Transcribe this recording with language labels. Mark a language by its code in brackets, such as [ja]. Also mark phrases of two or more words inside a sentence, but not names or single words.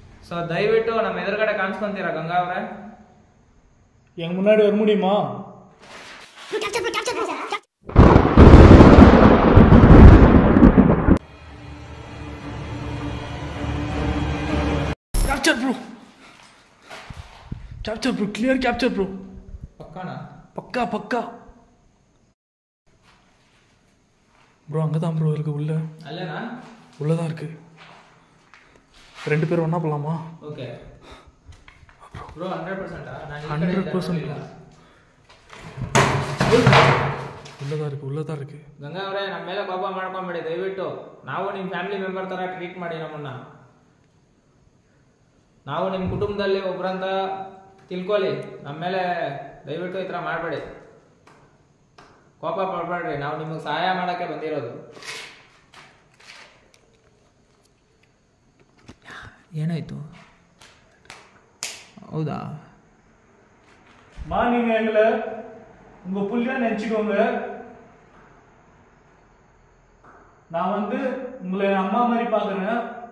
[kn] ಸೊ ದಯವಿಟ್ಟು ನಮ್ಮ ಎದುರುಗಡೆ ಕಾಣಿಸ್ಕೊಂತೀರಾ ಗಂಗಾ ಅವರೇ? [ta] எங்க முன்னாடி வர முடியுமா? [en] Capture bro. Capture bro. Clear capture bro. [ta] பக்கானா? பக்கா. ப்ரோ அங்கே தான் ப்ரோ இருக்கு உள்ள. அல்லனா? உள்ளதான் இருக்கு. 2 பேரும் ஒன்றா போகலாமா? [en] okay bro 100%. [ta] 100% உள்ளதான் இருக்கு. [kn] ಗಂಗಾ ಅವರೇ, ನಮ್ಮ ಮೇಲೆ ಕೋಪ ಮಾಡ್ಕೊಂಬೇಡಿ ದಯವಿಟ್ಟು. ನಾವು ನಿಮ್ಮ [en] family member [kn] ಥರ ಟ್ರೀಟ್ ಮಾಡಿ ನಮ್ಮನ್ನ. ನಾವು ನಿಮ್ಮ ಕುಟುಂಬದಲ್ಲಿ ಒಬ್ರಂತ ತಿಳ್ಕೊಳ್ಳಿ. ನಮ್ಮ ಮೇಲೆ ದಯವಿಟ್ಟು ಈ ಥರ ಮಾಡಬೇಡಿ, ಕೋಪ ಪಡಬೇಡ್ರಿ. ನಾವು ನಿಮಗೆ ಸಹಾಯ ಮಾಡೋಕ್ಕೆ ಬಂದಿರೋದು. ಏನಾಯ್ತು? ಹೌದா? [ta] நீங்கள் எங்களை உங்கள் புள்ளியா நினச்சிக்கோங்க. நான் வந்து உங்களை அம்மா மாதிரி பார்க்குறேன்.